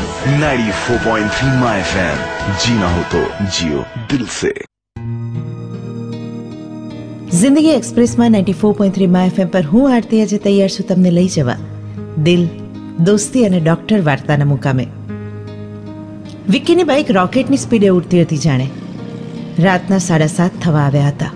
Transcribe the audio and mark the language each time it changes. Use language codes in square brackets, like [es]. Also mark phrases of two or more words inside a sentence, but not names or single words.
[hi] 94.3 माय एफएम, जीना हो तो जियो दिल से। [gu] જિંદગી એક્સપ્રેસમાં 94.3 માય એફએમ પર હું આરતી આજે તૈયાર છું તમને લઈ જવા દિલ, દોસ્તી અને ડોક્ટર વાર્તાના મુકામે. વિક્કીની બાઇક રોકેટની સ્પીડે ઉડતી હતી જાણે. રાતના 7:30 થવા આવ્યા હતા.